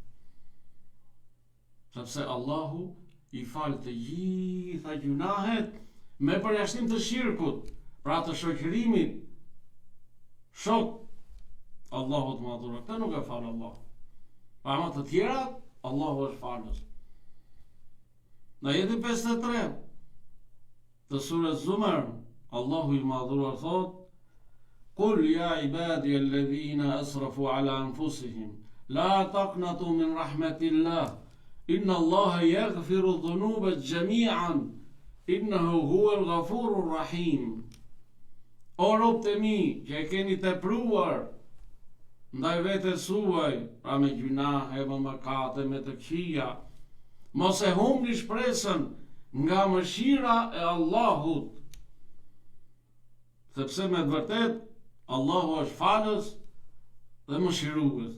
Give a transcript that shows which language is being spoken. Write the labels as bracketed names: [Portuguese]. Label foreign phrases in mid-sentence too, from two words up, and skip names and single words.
[Albanian] Sepse Allahu i fal të gjitha gjunahet me përjashtim të shirkut, pra të shoqërimit shok Allahu të madhur. Këtë nuk e fal Allah. Pa ama të tjera Allahu është falës. Në jetin 53 të surës Zumar, Allahu i madhuar thot: [Arabic] قل يا عبادي الذين أسرفوا على أنفسهم لا تقنطوا من رحمة الله إن الله يغفر الذنوب جميعا إنه هو الغفور الرحيم. [Albanian] O robët e mi që e keni tepruar ndaj vetes suaj, pra me gjunahe, me mëkate, me të këqija, mos e humbni shpresën nga mëshira e Allahut, sepse me të vërtet Allahu është falës dhe mëshirues.